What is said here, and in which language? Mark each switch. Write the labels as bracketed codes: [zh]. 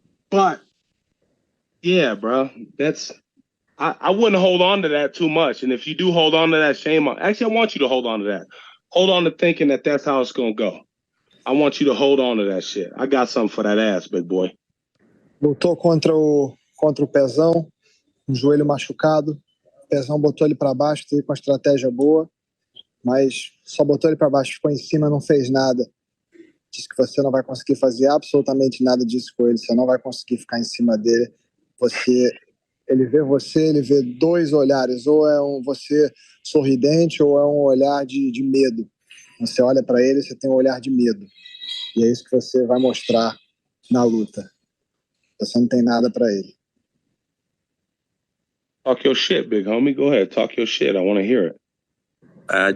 [en] But, yeah, bro, I wouldn't hold on to that too much. And if you do hold on to that, shame on. Actually, I want you to hold on to that. Hold on to thinking that that's how it's going to go. I want you to hold on to that shit. I got something for that ass, big boy. [pt] Lutou contra o Pezão, um joelho machucado. O Pezão botou ele para baixo, teve uma estratégia boa, mas só botou ele para baixo, ficou em cima, não fez nada. Disse que você não vai conseguir fazer absolutamente nada disso com ele, você não vai conseguir ficar em cima dele. Ele vê 2 olhares, ou é você sorridente ou é um olhar de medo. Você olha para ele, você tem um olhar de medo. E é isso que você vai mostrar na luta. Você não tem nada para ele. [en] Talk your shit, big homie. Go ahead, talk your shit. I want to hear it.